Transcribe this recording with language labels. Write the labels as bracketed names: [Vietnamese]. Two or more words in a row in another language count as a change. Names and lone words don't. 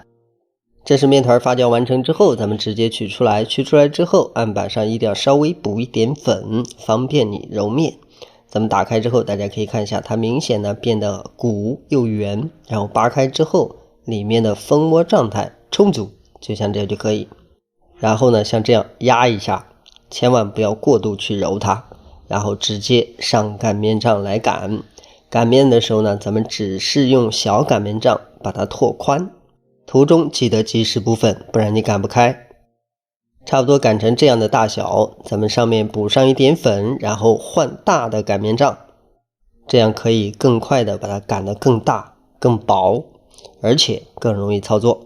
[Chinese] 這是面团發酵完成之後，咱們直接取出來，取出來之後案板上一定要稍微補一點粉，方便你揉面。咱們打開之後大家可以看一下，它明顯呢變得鼓又圓，然后扒開之後裡面的蜂窩狀態充足，就像這樣就可以。然後呢像這樣壓一下，千萬不要過度去揉它，然後直接上擀面杖來擀。擀面的時候呢咱們只是用小擀面杖把它拓寬，途中記得及時補粉，不然你擀不開。差不多擀成這樣的大小，咱們上面補上一點粉，然後換大的擀面杖，這樣可以更快的把它擀得更大更薄，而且更容易操作。